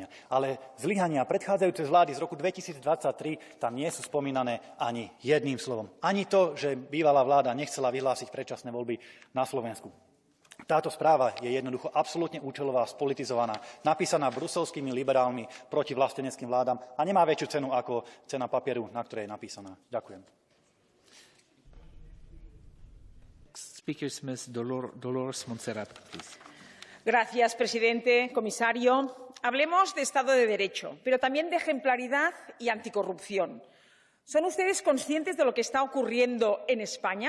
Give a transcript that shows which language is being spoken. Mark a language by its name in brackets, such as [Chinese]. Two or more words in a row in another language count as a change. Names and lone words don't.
[Slovak] Ale zlyhania predchádzajúce z vlády z roku 2023 tam nie sú spomínané ani jedným slovom. Ani to, že bývalá vláda nechcela vyhlásiť predčasné voľby na Slovensku. Táto správa je jednoducho absolútne účelová, spolitizovaná, napísaná bruselskými liberálmi proti vlasteneckým vládam a nemá väčšiu cenu ako cena papieru, na ktorej je napísaná. Ďakujem. [Spanish] Señor presidente, comisario. Hablemos de Estado de Derecho, pero también de ejemplaridad y anticorrupción. ¿Son ustedes conscientes de lo que está ocurriendo en España?